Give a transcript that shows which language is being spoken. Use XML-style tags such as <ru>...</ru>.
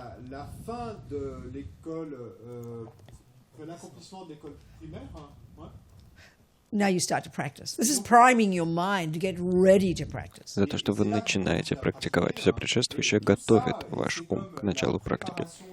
<fr>La fin de l'école, l'accomplissement de l'école primaire,</fr> <en>Now you start to practice. This is priming your mind to get ready to practice.</en> <ru>За то, что вы начинаете практиковать. Все предшествующее готовит ваш ум к началу практики.</ru>